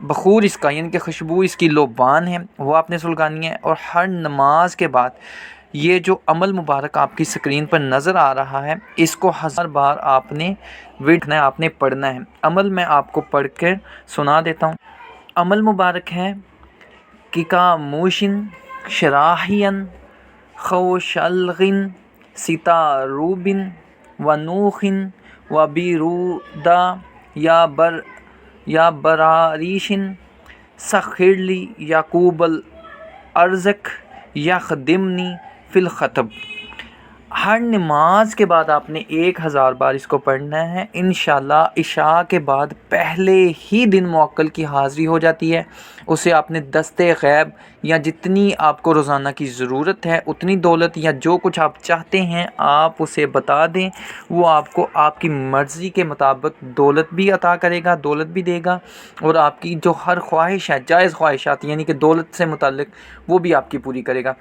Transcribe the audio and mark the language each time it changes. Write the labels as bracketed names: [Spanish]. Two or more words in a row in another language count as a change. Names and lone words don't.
[Urdu] بخور اس کا، یعنی کہ خوشبو اس کی لوبان ہے، وہ آپ نے سلگانی ہے، اور ہر نماز کے بعد یہ جو عمل مبارک آپ کی سکرین پر نظر آ رہا ہے، اس کو 1000 بار آپ نے ویٹنا ہے، آپ نے پڑھنا ہے۔ عمل میں آپ کو پڑھ کر سنا دیتا ہوں۔ عمل مبارک ہے کِکا موشن شراہین خوشلغن ستاروبن ونوخن و بیرودا یا براریشن [Arabic] سخرلی یعقوب الارزق یخدمنی فی الخطب۔ [Urdu] ہر نماز کے بعد آپ نے 1000 بار اس کو پڑھنا ہے۔ انشاءاللہ عشاء کے بعد پہلے ہی دن موکل کی حاضری ہو جاتی ہے۔ اسے آپ نے دست غیب یا جتنی آپ کو روزانہ کی ضرورت ہے اتنی دولت یا جو کچھ آپ چاہتے ہیں آپ اسے بتا دیں، وہ آپ کو آپ کی مرضی کے مطابق دولت بھی عطا کرے گا، دولت بھی دے گا، اور آپ کی جو ہر خواہش ہے، جائز خواہشات یعنی کہ دولت سے متعلق، وہ بھی آپ کی پوری کرے گا۔